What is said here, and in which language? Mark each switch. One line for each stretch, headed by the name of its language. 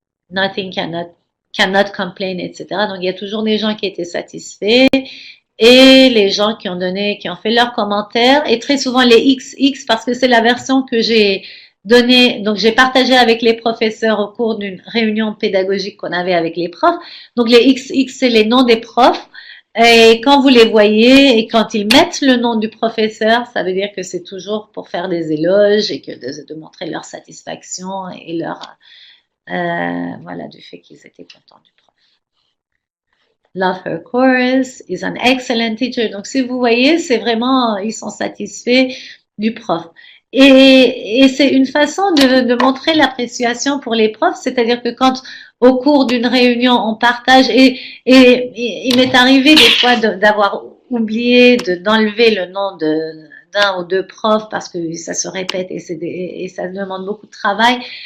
English: Nothing cannot complain,
French: etc. Donc, il y a toujours des gens qui étaient satisfaits et les gens qui ont fait leurs commentaires et très souvent les XX parce que c'est la version que j'ai donnée, donc j'ai partagé avec les professeurs au cours d'une réunion pédagogique qu'on avait avec les profs. Donc, les XX, c'est les noms des profs Et quand vous les voyez et quand ils mettent le nom du professeur, ça veut dire que c'est toujours pour faire des éloges et que de montrer leur satisfaction et leur voilà du fait qu'ils étaient contents du prof.
English: Love her chorus, is an excellent teacher.
French: Donc si vous voyez, c'est vraiment ils sont satisfaits du prof. Et c'est une façon de montrer l'appréciation pour les profs, c'est-à-dire que quand au cours d'une réunion on partage et il m'est arrivé des fois d'avoir oublié d'enlever le nom d'un ou deux profs parce que ça se répète et ça demande beaucoup de travail.